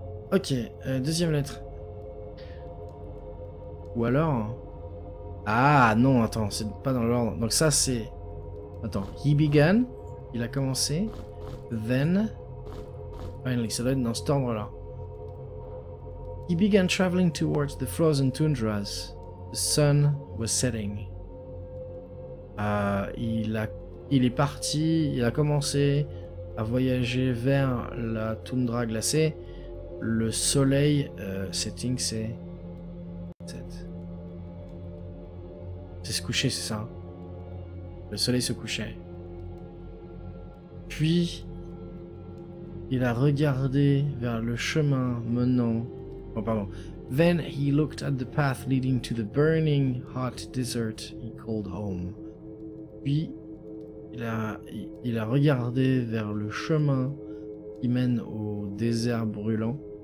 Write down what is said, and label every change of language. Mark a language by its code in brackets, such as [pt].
[fr] Ok, deuxième lettre. Ou alors... Ah non, attends, c'est pas dans l'ordre. Donc ça c'est... Attends, [en] he began, [fr] il a commencé, [en] then, finally, [fr] ça doit être dans cet ordre-là. [en] He began traveling towards the frozen tundras. The sun was setting. [fr] Il est parti, il a commencé à voyager vers la toundra glacée. Le soleil, setting, c'est... C'est se coucher, c'est ça. Le soleil se couchait. Puis, il a regardé vers le chemin menant... Oh, pardon. [en] Then he looked at the path leading to the burning hot desert he called home. [fr] Puis, il a regardé vers le chemin qui mène au désert brûlant.